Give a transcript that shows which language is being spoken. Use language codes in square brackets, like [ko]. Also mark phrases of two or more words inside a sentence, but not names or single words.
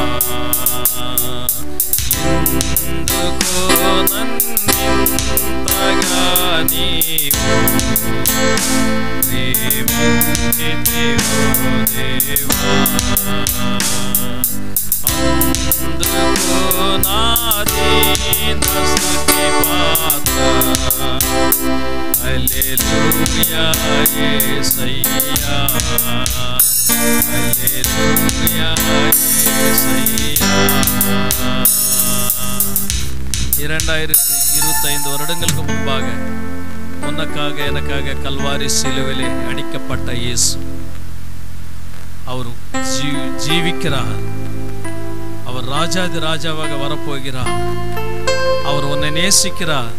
[te] ఎందుకో నన్నింతగా నీవు ప్రేమించితివో దేవా, అందుకో నా దీన స్తుతి పాత్ర. హల్లెలూయా యేసయ్యా, హల్లెలూయా యేసయ్యా. [ta] 2025 வருடங்களுக்கு முன்பாக உனக்காக எனக்காக கல்வாரி சிலுவையிலே அடிக்கப்பட்ட இயேசு அவர் ஜீவிக்கிறார். அவர் ராஜாதி ராஜாவாக வரப்போகிறார். அவர் உன்னை நேசிக்கிறார்.